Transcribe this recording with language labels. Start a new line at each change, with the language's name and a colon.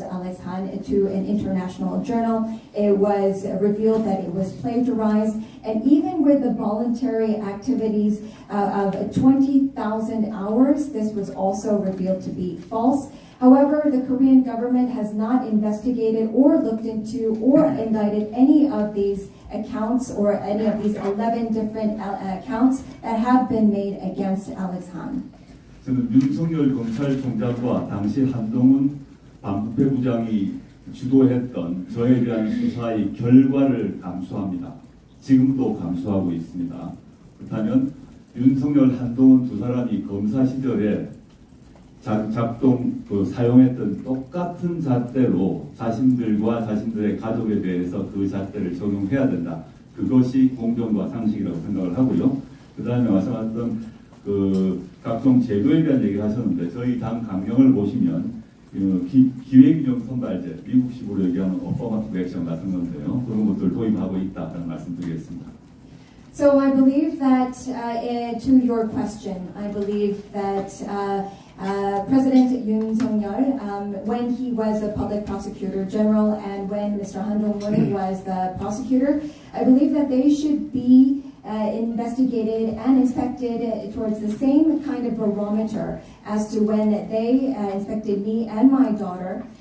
English: Alex Han to an international journal. It was revealed that it was plagiarized, and even with the voluntary activities of 20,000 hours, this was also revealed to be false. However, the Korean government has not investigated or looked into or indicted any of these accounts or any of these 11 different accounts that have been made against Alex Han.
Korean: 저는 윤석열 검찰총장과 당시 한동훈 반부패부장이 주도했던 저에 대한 수사의 결과를 감수합니다. 지금도 감수하고 있습니다. 그렇다면 윤석열, 한동훈 두 사람이 검사 시절에 사용했던 똑같은 잣대로 자신들과 자신들의 가족에 대해서 그 잣대를 적용해야 된다. 그것이 공정과 상식이라고 생각을 하고요. 그 다음에 말씀하셨던 각종 제도에 대한 얘기를 하셨는데 저희 당 강령을 보시면 기획균형 선발제, 미국식으로 얘기하는 어퍼머티브 액션 같은 건데요. 그런 것들을 도입하고 있다는 말씀드리겠습니다.
English: So I believe that to your question, I believe that President Yoon Suk-yeol, when he was the public prosecutor general and when Mr. Han Dong-hun was the prosecutor, I believe that they should be investigated and inspected towards the same kind of barometer as to when they inspected me and my daughter.